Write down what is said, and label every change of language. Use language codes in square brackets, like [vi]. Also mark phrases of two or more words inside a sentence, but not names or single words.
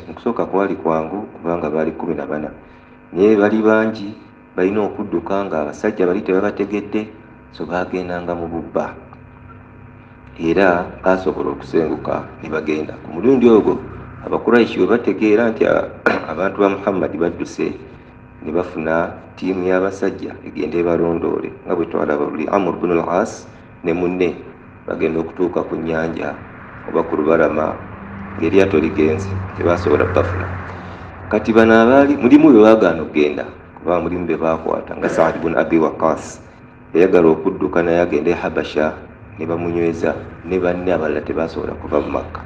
[lg] Mu kusooka kwali kwangu kubanga baali 14, naye bali bangi balina okudduka nga abasajja bali tebabategedde, so baagendanga mu bubba era baasobola okusenguka ne bagenda. Ku mulundi ogwo Abakuraishi bwe bategeera nti abantu ba Muhammad badduse, ne bafuna ttiimu y'abasajja egenda ebalondoole nga bwe twalaba luli Amr ibn al-As ne munne bagenda okutuuka ku nnyanja oba ku lubalama ng'eryato ligenze, tebaasobola bafuna. Kati bano abaali mulimu bwe baagaana okugenda kuba mulimu be baakwata nga Saad ibn Abi Waqqas yayagala okudduka naye agende e Habasha ne bamunyweza, ne banne abalala tebaasobola kuva mu Makka.